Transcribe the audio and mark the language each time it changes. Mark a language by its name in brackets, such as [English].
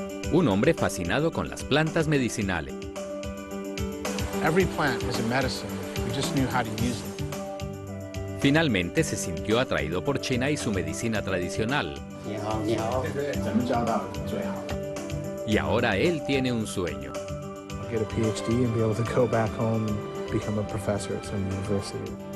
[Spanish] Un hombre fascinado con las plantas medicinales. [English] Every plant is a medicine if we just knew how to use it. [Spanish] Finalmente se sintió atraído por China y su medicina tradicional. Y ahora él tiene un sueño. [English] Get a PhD and be able to go back home and become a professor at some university.